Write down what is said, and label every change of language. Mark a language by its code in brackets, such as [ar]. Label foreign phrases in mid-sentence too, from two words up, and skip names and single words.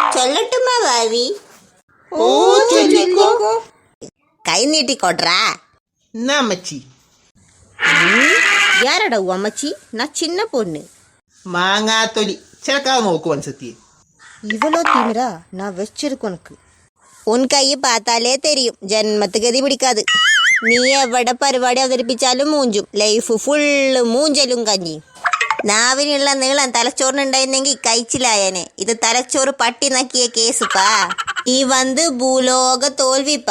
[ta] சொல்லட்டுமா பாவி. [ml] ഓ ചൊല്ലിക്കോ. കൈ നീട്ടിക്കോട്രാ. എന്നാ അമ്മച്ചി. [ta] யாரடா அம்மச்சி? நான் சின்ன பொண்ணு. [ml] മാങ്ങാത്തൊലി ചിലക്കാതെ നോക്കുവാൻ സത്യം. [ta] இவ்வளோ திமிரா? நான் வச்சிருக்கு உனக்கு. உன் கை பாத்தாலே தெரியும் ஜன்மத்து கதி பிடிக்காது. [ml] നീ എവിടെ പരിപാടി അവതരിപ്പിച്ചാലും മൂഞ്ചും. [en] life full [ml] മൂഞ്ചലും കഞ്ഞി. നാവിനുള്ള നീളം തലച്ചോറിനുണ്ടായിരുന്നെങ്കിൽ കഴിച്ചിലായനെ. ഇത് തലച്ചോറ് പട്ടി നക്കിയ കേസുപ്പാ. ഈ വന്ന് ഭൂലോക തോൽവിപ്പാ.